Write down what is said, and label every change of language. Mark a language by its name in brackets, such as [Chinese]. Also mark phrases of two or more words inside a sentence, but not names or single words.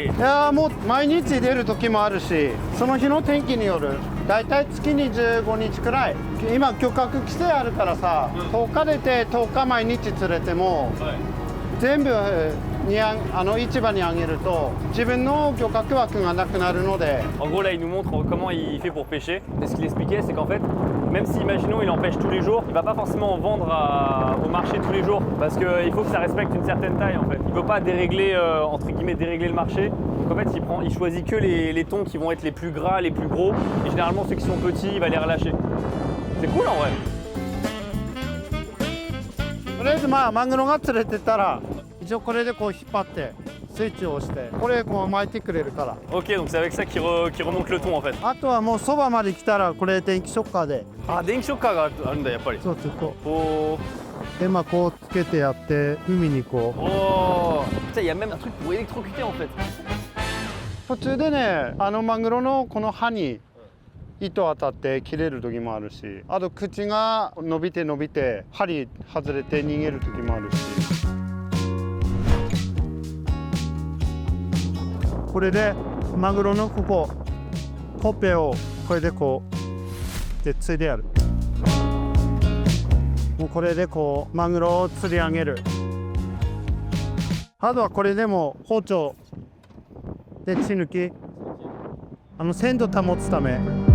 [Japanese] いやもう毎日出る時もあるしその日の天気によるだいたい月に15日くらい今漁獲規制あるからさ、10日出て10日毎日釣れても、全部市場にあげると自分の漁獲枠がなくなるので [French] En gros là il nous montre comment il fait pour pêcher. Et ce qu'il expliquait c'est qu'en fait même si imaginons il en pêche tous les jours, il va pas forcément en vendre au marché tous les jours parce qu'il faut que ça respecte une certaine taille en fait. Il peut pas dérégler entre guillemets dérégler le marché. Donc en fait il choisit que les thons qui vont être les plus gras, les plus gros et généralement ceux qui sont petits il va les relâcher. C'est cool en vrai. [Japanese] とりあえずマグロが釣れてたら一応これでこう引っ張ってスイッチを押してこれこう巻いてくれるから [French] Ok donc c'est avec ça qu'il remonte le thon en fait. [Japanese] あとはもうそばまで来たらこれ電気ショッカーで Ah 電気ショッカーがあるんだやっぱり。そうずっと [French] Oh. [Japanese] でこうつけてやって海にこう [French] Oh. Putain il y a même un truc pour électrocuter en fait. [Japanese] 途中でねマグロのこの歯に糸当たって切れる時もあるしあと口が伸びて針外れて逃げる時もあるしこれでマグロのここほっぺをこれでこうでついでやるもうこれでこうマグロを釣り上げるあとはこれでも包丁で血抜き鮮度保つため。